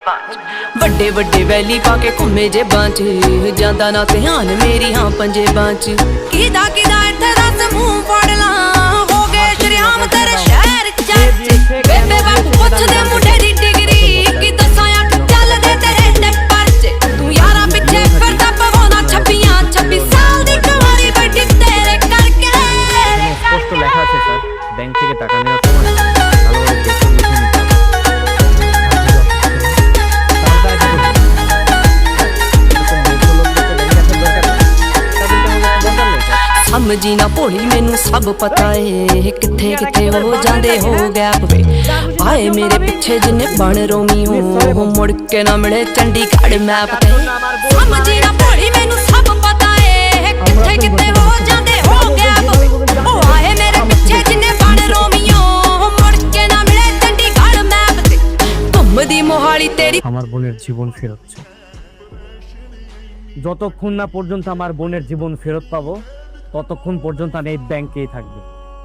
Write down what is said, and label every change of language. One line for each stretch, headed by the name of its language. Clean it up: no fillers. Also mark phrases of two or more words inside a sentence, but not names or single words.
Punjabi: ਵੱਡੇ ਵੱਡੇ ਵੈਲੀ ਪਾ ਕੇ ਘੁੰਮੇ ਜੇਬਾਂ 'ਚ ਜਾਂਦਾ ਨਾ ਧਿਆਨ ਮੇਰੀ ਹਾਂ ਪੰਜੇਬਾਂ 'ਚ ਕਿਦਾ ਇੱਥੇ ਦੱਸ ਮੂੰਹ ਫੜ ਲਾਂ ਹੋ ਗਏ ਸ਼ਰਿਆਮ ਤੇਰੇ ਸ਼ਹਿਰ 'ਚ ਬੇਬੇ ਬਾਪੂ ਪੁੱਛਦੇ ਮੁੰਡੇ ਦੀ ਡਿਗਰੀ ਕਿ ਦੱਸਾਂ ਅੱਖ ਚੱਲਦੇ ਤੇਰੇ ਤੇ ਪਰਚੇ ਤੂੰ ਯਾਰਾਂ ਪਿੱਛੇ ਫਿਰਦਾ ਪਵਾਉਣਾ 26 ਸਾਲ ਦੀ ਕੁਆਰੀ ਬੈਠੀ ਤੇਰੇ ਕਰਕੇ
Bangla: স্পষ্ট লেখা আছে স্যার ব্যাংক থেকে টাকা নেওয়ার সময় ভালোভাবে দেখে বুঝে নিতে হবে।
Punjabi: ਸਮਝੀ ਨਾ ਭੋਲੀ ਮੈਨੂੰ ਸਭ ਪਤਾ ਏ ਕਿੱਥੇ ਕਿੱਥੇ ਹੋ ਜਾਂਦੇ ਹੋ ਗੈਪ ਵੇ ਆਏ ਮੇਰੇ ਪਿੱਛੇ ਜਿੰਨੇ ਬਣ ਰੋਮੀ ਹੋ ਮੁੜ ਕੇ ਨਾ ਮਿਲੇ ਚੰਡੀਗੜ੍ਹ ਮੈਪ ਤੇ ਸਮਝੀ ਨਾ ਭੋਲੀ ਮੈਨੂੰ ਸਭ ਪਤਾ ਏ ਕਿੱਥੇ ਕਿੱਥੇ ਹੋ ਜਾਂਦੇ ਹੋ ਗੈਪ ਵੇ ਉਹ ਆਏ ਮੇਰੇ ਪਿੱਛੇ ਜਿੰਨੇ ਬਣ ਰੋਮੀ ਹੋ ਮੁੜ ਕੇ ਨਾ ਮਿਲੇ ਚੰਡੀਗੜ੍ਹ ਮੈਪ ਤੇ ਘੁੰਮਦੀ ਮੋਹਾਲੀ ਤੇਰੀ
Bangla: আমার বোনের জীবন ফেরত চাই। যতক্ষণ না পর্যন্ত আমার বোনের জীবন ফেরত পাবো ততক্ষণ পর্যন্ত আমি এই ব্যাংকেই থাকবো।